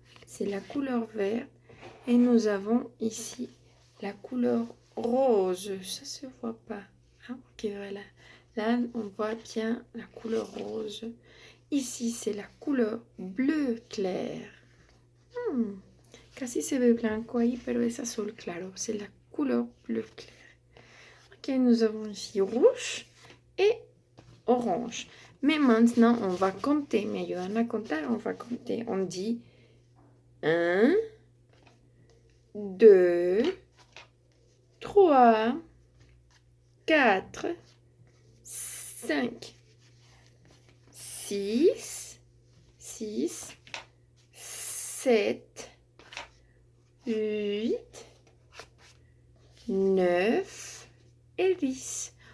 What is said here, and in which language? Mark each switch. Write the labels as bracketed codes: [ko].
[fr] C'est la couleur verte. Et nous avons ici la couleur rose. Ça se voit pas. Ah, ok, voilà. Là, on voit bien la couleur rose. Ici, c'est la couleur bleu clair. [es] Casi se ve blanco ahí, pero es azul claro. [fr] C'est la couleur bleu clair. Ok, nous avons ici rouge et orange. Mais maintenant, on va compter. [es] Me ayudan a contar, [fr] on va compter. On dit 1, 2, 3, 4, 5, 6, 7, 8, 9 et 10.